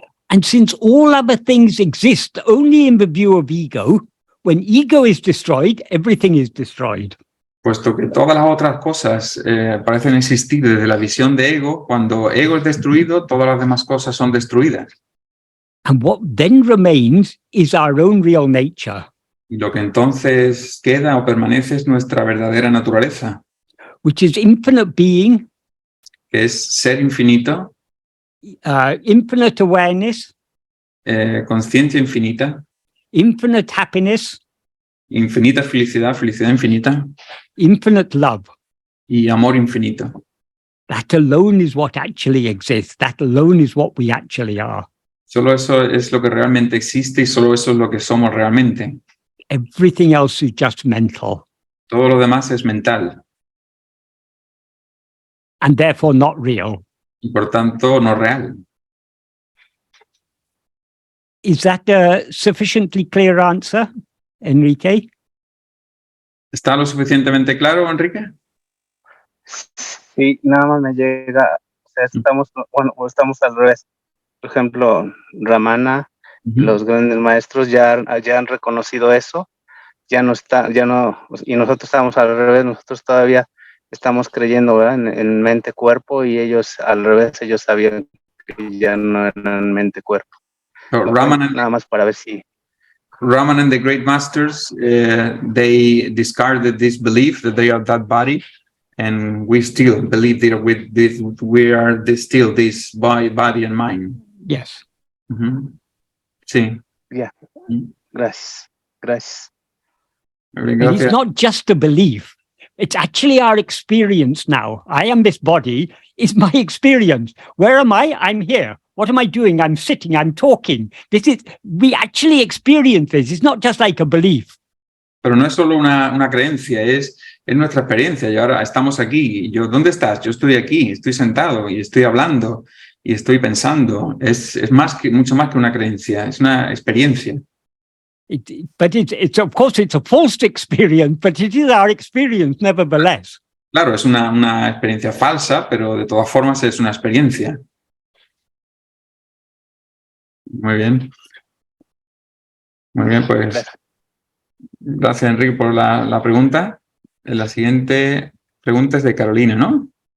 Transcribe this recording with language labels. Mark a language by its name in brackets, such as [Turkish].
[English] And since all other things exist only in the view of ego, when ego is destroyed, everything is destroyed. [Spanish] Puesto que todas las otras cosas parecen existir desde la visión de ego, cuando ego es destruido, todas las demás cosas son destruidas. [English] And what then remains is our own real nature, [Spanish] Y lo que entonces queda o permanece es nuestra verdadera naturaleza, [English] which is infinite being, [Spanish] que es ser infinito, [English] infinite awareness, [Spanish] conciencia infinita, [English] infinite happiness, [Spanish] infinita felicidad, felicidad infinita [English] infinite love. [Spanish] y amor infinito. [English] That alone is what actually exists. That alone is what we actually are. [Spanish] Solo eso es lo que realmente existe y solo eso es lo que somos realmente. [English] Everything else is just mental [Spanish] Todo lo demás es mental [English] and therefore not real. [Spanish] y por tanto no real. [English] Is that a sufficiently clear answer, Enrique? [Spanish] ¿Está lo suficientemente claro, Enrique? Sí, nada más me llega, o sea, estamos al revés. Por ejemplo, Ramana, los grandes maestros ya han reconocido eso, ya no, y nosotros estamos al revés, nosotros todavía estamos creyendo, ¿verdad? En mente-cuerpo, y ellos al revés, ellos sabían que ya no eran mente-cuerpo. [English] So, [Spanish] Nada más para ver si... [English] Ramana and the great masters, they discarded this belief that they are that body, and we still believe that with this, we are still this body and mind. Yes. [Spanish] Sí. Yeah. Gracias. Gracias. [English] And it's not just a belief. It's actually our experience now. I am this body, is my experience. Where am I? I'm here. What am I doing? I'm sitting, I'm talking. We actually experience this. It's not just like a belief. [Spanish] Pero no es solo una creencia, es nuestra experiencia. Y ahora estamos aquí. Yo, ¿dónde estás? Yo estoy aquí, estoy sentado y estoy hablando y estoy pensando. Es mucho más que una creencia, es una experiencia. [English] But it's of course it's a false experience, but it is our experience nevertheless. [Spanish] Claro, es una experiencia falsa, pero de todas formas es una experiencia. Muy bien. Muy bien, pues gracias, Enrique, por la pregunta. La siguiente pregunta es de Carolina, ¿no?